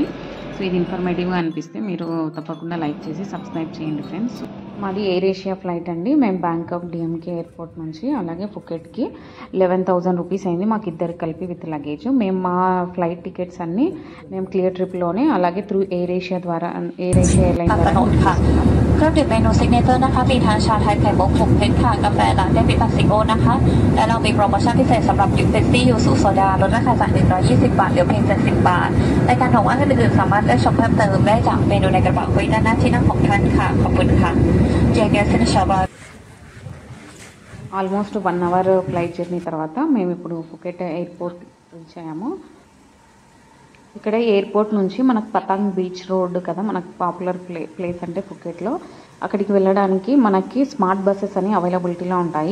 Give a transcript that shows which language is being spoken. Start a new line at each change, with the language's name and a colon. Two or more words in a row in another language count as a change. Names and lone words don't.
Telugu: సో ఇది ఇన్ఫర్మేటివ్గా అనిపిస్తే మీరు తప్పకుండా లైక్ చేసి సబ్స్క్రైబ్ చేయండి ఫ్రెండ్స్. మాది ఎయిర్ ఏషియా ఫ్లైట్ అండి. మేము బ్యాంకాక్ డిఎంకే ఎయిర్పోర్ట్ నుంచి అలాగే ఫుకెట్కి 11,000 రూపీస్ అయింది మాకు ఇద్దరికి కలిపి
English: with luggage.
Telugu: మేము మా ఫ్లైట్ టికెట్స్ అన్నీ మేము క్లియర్ ట్రిప్లోనే అలాగే త్రూ ఎయిర్ ఏషియా ద్వారా ఎయిర్ ఏషియా ఎయిర్లైన్ ద్వారా
Thai: เครื่องดื่มเมนูซิกเนเจอร์นะคะมีทั้งชาไทยไข่มุก6 เม็ดค่ะกาแฟลาเต้วิตาซิโอนะคะและเรามีโปรโมชั่นพิเศษสำหรับเซ็กซี่ยูสุโซดาลดราคาจาก120 บาทเหลือเพียง70 บาทรายการของว่างอื่นๆสามารถเลือกชมเพิ่มเติมได้จากเมนูในกระเป๋าคุยด้านหน้าที่นั่งของท่านค่ะขอบคุณค่ะเจเกสเนชาบา
English: almost 1 hour flight journey
Telugu: తర్వాత మేము ఇప్పుడు ఫుకెట్ ఎయిర్పోర్ట్ రీచ్ అయ్యాము. ఇక్కడ ఎయిర్పోర్ట్ నుంచి మనకు పతాంగ్ బీచ్ రోడ్ కదా, మనకు పాపులర్ ప్లేస్ అంటే ఫుకెట్లో, అక్కడికి వెళ్ళడానికి మనకి
English: smart buses
Telugu: అని అవైలబిలిటీలో ఉంటాయి.